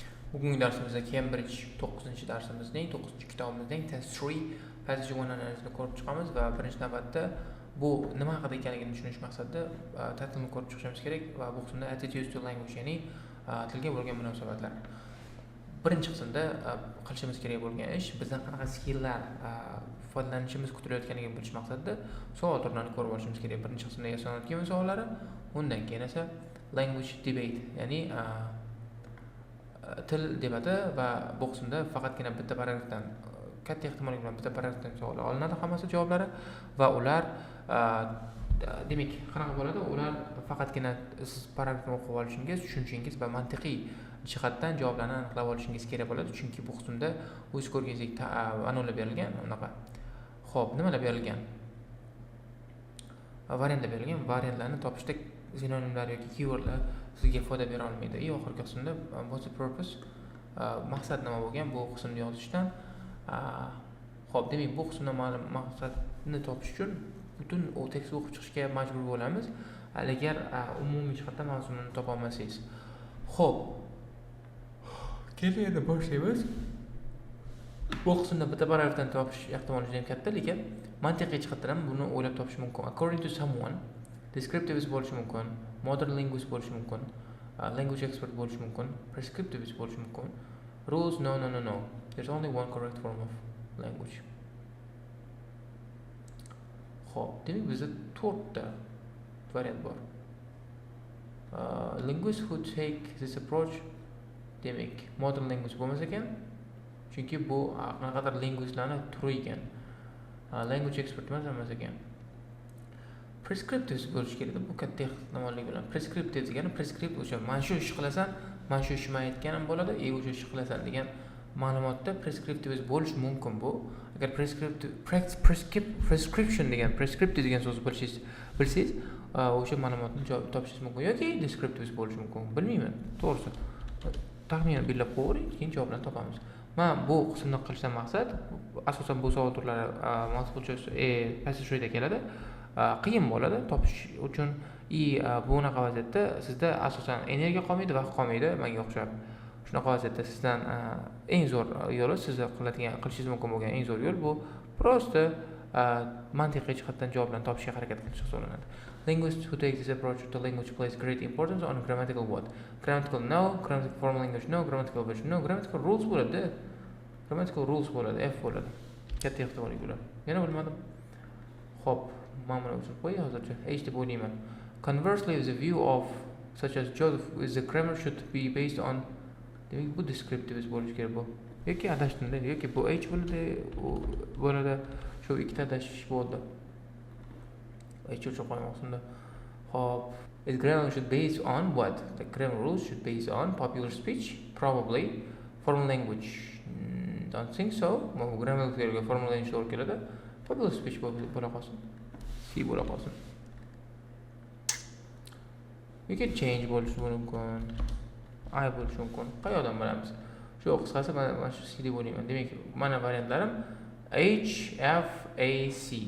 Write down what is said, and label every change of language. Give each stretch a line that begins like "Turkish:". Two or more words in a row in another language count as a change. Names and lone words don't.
Uzbek: Bugungi darsimizda Cambridge 9-darsimizning 9-kitobimizning test 3 passage 1 analizini ko'rib chiqamiz va birinchi navbatda bu nima haqida ekanligini tushunish maqsadida tahlilni ko'rib chiqishimiz kerak va bu qismda
English: attitude to language,
Uzbek: ya'ni tilga bo'lgan munosabatlar. Birinchi qismda qilishimiz kerak bo'lgan ish bizdan qanaqa skilllar foydalanishimiz kutilayotganligini bilish maqsadida savol turlarini ko'rib olishimiz kerak. Birinchi qismda yasanayotgan savollari, undan keyin esa
English: language debate,
Uzbek: ya'ni til debati va bu qismda faqatgina bitta paragrafdan, katta ehtimollik bilan bitta paragrafdan savollar olinadi, hammasi javoblari va ular demak qanaqa bo'ladi? Ular faqatgina siz paragrafni o'qib olishingiz, tushunishingiz va mantiqiy jihatdan javoblarni aniqlab olishingiz kerak bo'ladi, chunki bu qismda o'z ko'rganingizdek anonlar berilgan, unaqa. Xo'p, nimalar berilgan? Variantlar berilgan. Variantlarni topishda sinonimlar yoki keywordlar sizga foyda bera olmaydi. Oxirgi qismda
English: what's the purpose?
Uzbek: Maqsad nima bo'lgan bu qismni yozishdan? Xo'p, demak bu qismda maqsadni topish uchun butun u tekstni o'qib chiqishga majbur bo'lamiz, agar umumiy jihatdan mazmunini topa olmasangiz. Xo'p, endi boshlaymiz. Bu qismda bitta paragrafdan topish ehtimoli juda katta, lekin mantiqiy jihatdan ham buni o'ylab topish mumkin.
English: According to someone,
Uzbek: descriptivist bo'lishi mumkin,
English: modern linguist
Uzbek: bo'lishi mumkin,
English: language expert
Uzbek: bo'lishi mumkin, prescriptivist bo'lishi mumkin.
English: Rules, no. There's only one correct form of language.
Uzbek: Xo'p, demak bizda 4 ta variant bor.
English: Linguists who take this approach,
Uzbek: demak
English: modern linguist
Uzbek: bo'lmasa ekan, chunki bu qanaqadir linguistlarni turi ekan.
English: Language expert
Uzbek: emas ekan. Prescriptive bo'lish kerak. Bu katta ehtimollik bilan prescriptive degani prescript o'sha mana shu ish qilasan, mana shu ishni aytganim bo'ladi, o'sha ish qilasan degan ma'lumotda prescriptive bo'lish mumkin bu. Agar prescription degan prescriptive degan so'zni bilsangiz, o'sha ma'lumotni topishingiz mumkin yoki descriptive bo'lishi mumkin. Bilmayman, to'g'risi. Taxminan billab qo'ying, keyin javoblarni topamiz. Men bu qismni qilishdan maqsad asosan bu savol turlari
English: multiple choice passage
Uzbek: keladi. Qiyin bo'ladi topish uchun. Bunaqa vaziyatda sizda asosan energiya qolmaydi, vaqt qolmaydi, menga o'xshab. Shunaqa vaziyatda sizdan eng zo'r yo'li, sizga qilishingiz mumkin bo'lgan eng zo'r yo'l bu prosta mantiqiy jihatdan javoblarni topishga harakat qilish hisoblanadi.
English: Linguists who take this approach to language place great importance on grammatical what? Grammatical no, grammatical formal language no, grammatical version no, grammatical rules bo'ladi. Grammatical rules
Uzbek: bo'ladi, F bo'ladi. Katta ehtimollik bilan. Yana bilmadim. Xo'p, mana buni uchun qo'y hozircha. H deb o'ylayman.
English: Conversely, the view of such as Joseph is the grammar should be based on,
Uzbek: demak bu descriptive bo'lishi kerak bu. Yoki adashtimda, yoki bu H bo'ladi. Shu ikkita adashish bo'ldi. H uchun qo'ymoqsimda. Hop,
English: its grammar should based on what? The grammar rules should based on popular speech, probably formal language. Don't think so. Grammar ga formal language
Uzbek: to'g'ri keladi.
English: Popular speech
Uzbek: bo'la qolsin. C bo'la qolsin. Yoki change bo'lishi mumkin. I bo'lishi mumkin. Qayerdan bilamiz? Shu qisqasi mana shu C deb o'ylayman. Demak, mana variantlarim H, F, A, C.